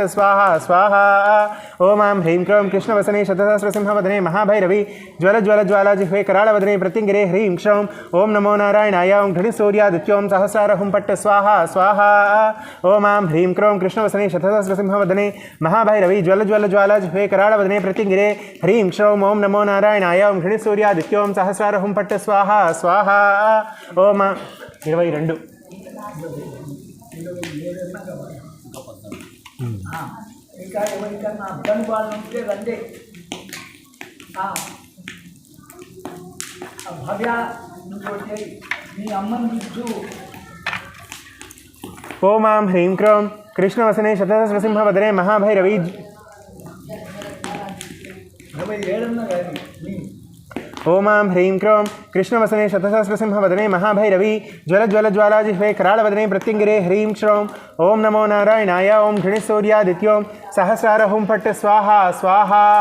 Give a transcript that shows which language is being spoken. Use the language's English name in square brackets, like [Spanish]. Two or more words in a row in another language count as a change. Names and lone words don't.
[Sanskrit] स्वाहा स्वाहा ओम आं ह्रीं क्रों कृष्णवसने शतसहस्रसिंहवदने महाभैरवी ज्वलज्वलज्वालाजिह्वे कराळवदने प्रत्यङ्गिरे ह्रीं श्रौं ॐ नमो नारायणाय ओं घृणिसूर्यादित्यों सहस्रारहुं पट्ट स्वाहा स्वाहा ओम आं ह्रीं क्रों कृष्णवसने शतसहस्रसिंहवदने महाभैरवी ज्वलज्वलज्वालाजिह्वे कराळवदने प्रत्यङ्गिरे ह्रीं श्रौं ॐ नमो नारायणाय ओं घृणिसूर्यादित्यों सहस्रारहुं पट्ट स्वाहा स्वाहा ओम 22 [Telugu] ఇంకా ఎవరికన్నా అర్థం వాళ్ళు ఉంటే రండి భవ్య ఇంకోటి మీ అమ్మని ఇచ్చు [Sanskrit] ओम आं ह्रीं क्रों कृष्णवसने शतसहस्रसिंहवदने महाभैरवी [Telugu] 27 కానీ [Sanskrit] ओम आं ह्रीं क्रों कृष्णवसने शतसहस्रसिंहवदने महाभैरवी ज्वलज्वलज्वालाजिह्वे कराळवदने प्रत्यङ्गिरे ह्रीं श्रौं ॐ नमो नारायणाय ओं घृणिसूर्यादित्यों सहस्रारहुं पट्ट स्वाहा स्वाहा